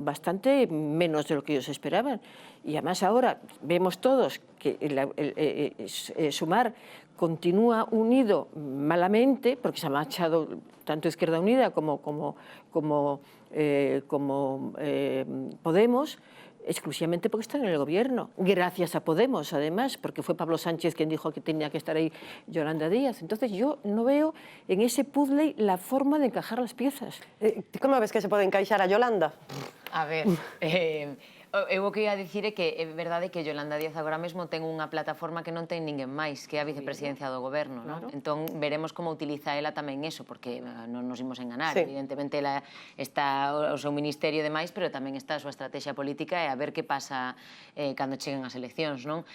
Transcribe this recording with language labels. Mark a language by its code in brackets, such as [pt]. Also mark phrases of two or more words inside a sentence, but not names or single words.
[es] Bastante menos de lo que ellos esperaban. Y además ahora vemos todos que Sumar continúa unido malamente, porque se ha marchado tanto Izquierda Unida como Podemos, exclusivamente porque están en el gobierno, gracias a Podemos, además, porque fue Pablo Sánchez quien dijo que tenía que estar ahí Yolanda Díaz. Entonces yo no veo en ese puzzle la forma de encajar las piezas. ¿Cómo ves que se puede encaixar a Yolanda? [gl] A ver, Eu o que ia dicir é que é verdade que Yolanda Díaz agora mesmo ten unha plataforma que non ten ninguén máis, que é a vicepresidencia do goberno, non? Entón veremos como utiliza ela tamén eso, porque non nos imos enganar, evidentemente ela está o seu ministerio e demais, pero tamén está a súa estrategia política e a ver que pasa cando cheguen as eleccións, non?